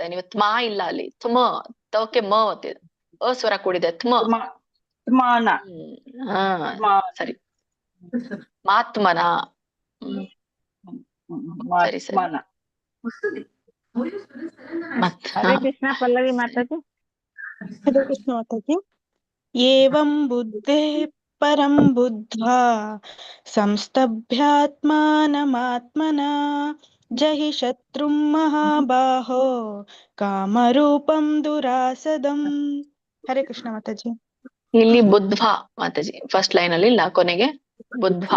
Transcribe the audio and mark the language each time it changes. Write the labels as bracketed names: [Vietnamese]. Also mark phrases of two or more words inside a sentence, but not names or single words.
[Kannada] ನೀವು ತ್ಮಾ ಇಲ್ಲ ಅಲ್ಲಿ, ಥ್ಮ. ತೋಕೆ ಮ ಒತ್ತಿದೆ, ಅ ಸ್ವರ ಕೂಡಿದೆ, ಥ್ಮ. ಹಾ ಸರಿ. ಮಾತ್ಮನ. ಸರಿ ಸರಿ. [Sanskrit] ಹರೇ ಕೃಷ್ಣ [Kannada] ಪಲ್ಲವಿ ಮಾತಾಜಿ. [Sanskrit] ಹರೇ ಕೃಷ್ಣ [Kannada] ಮಾತಾಜಿ. [Sanskrit] ಏವಂ ಬುದ್ಧೇ ಪರಂ ಬುದ್ಧ್ವಾ ಸಂಸ್ತಭ್ಯಾತ್ಮಾನಮಾತ್ಮನಾ ಜಹಿ ಶತ್ರುಂ ಮಹಾಬಾಹೋ ಕಾಮರೂಪಂ ದುರಾಸದಂ. ಹರೇ ಕೃಷ್ಣ [Kannada] ಮಾತಾಜಿ. ಇಲ್ಲಿ ಬುದ್ಧ್ವಾ ಮಾತಾಜಿ [English] first line [Kannada] ಅಲ್ಲಿ ಇಲ್ಲ, ಕೊನೆಗೆ ಬುದ್ಧ್ವಾ.